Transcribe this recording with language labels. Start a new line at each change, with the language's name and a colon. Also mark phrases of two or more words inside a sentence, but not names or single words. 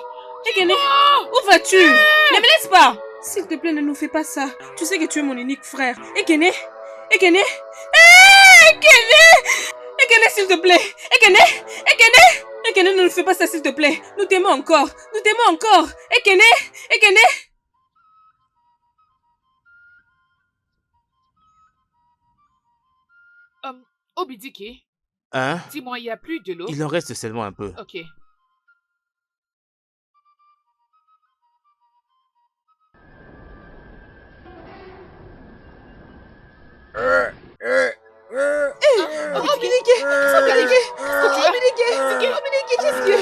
French: Ekene, où vas-tu? Ne me laisse pas. S'il te plaît, ne nous fais pas ça. Tu sais que tu es mon unique frère. Ekene, Ekene, Ekene, Ekene, s'il te plaît. Ekene, Ekene, Ekene, ne nous fais pas ça, s'il te plaît. Nous t'aimons encore. Nous t'aimons encore. Ekene, Ekene. Obidike, Hein? dis-moi, il n'y a plus de l'eau? Il en reste seulement un peu. Ok. Obidike, qu'est-ce que...